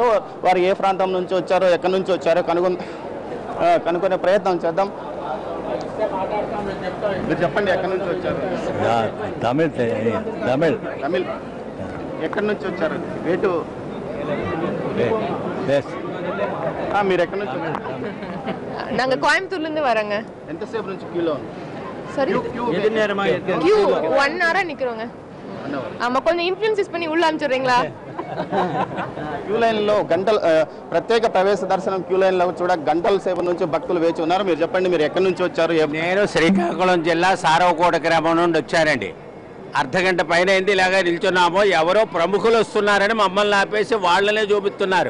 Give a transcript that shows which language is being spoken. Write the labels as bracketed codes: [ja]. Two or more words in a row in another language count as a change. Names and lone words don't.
[te] వారు ఏ ప్రాంతం నుంచి వచ్చారో, ఎక్కడి నుంచి వచ్చారో కనుక్కునే ప్రయత్నం చేద్దాం. మీరు చెప్పండి, ఎక్కడి నుంచి వచ్చారు? తమిళ్. ఎక్కడి నుంచి వచ్చారు? వేటు మీరు ఎక్కడి నుంచి? [ta] நாங்க கோயம்புத்தூர்ல இருந்து வரோங்க. [te] ఎంతసేపు నుంచి క్యూలో? [ta] சரி, கியூ 1 hour நிக்கிறோங்க. ஆமா, கொஞ்சம் இன்ஃப்ளூயன்ஸ் பண்ணி உள்ள அனுப்பிச்சுறீங்களா? [te] క్యూ లైన్లో ప్రత్యేక ప్రవేశ దర్శనం క్యూ లైన్లో చూడ గంటల సేపు నుంచి భక్తులు వేచి ఉన్నారు. మీరు చెప్పండి, మీరు ఎక్కడి నుంచి వచ్చారు? నేను శ్రీకాకుళం జిల్లా సారవకోట గ్రామం నుండి వచ్చానండి. అర్ధగంట పైన అయింది. ఇలాగా నిల్చున్నామో ఎవరో ప్రముఖులు వస్తున్నారని మమ్మల్ని ఆపేసి వాళ్ళనే చూపిస్తున్నారు.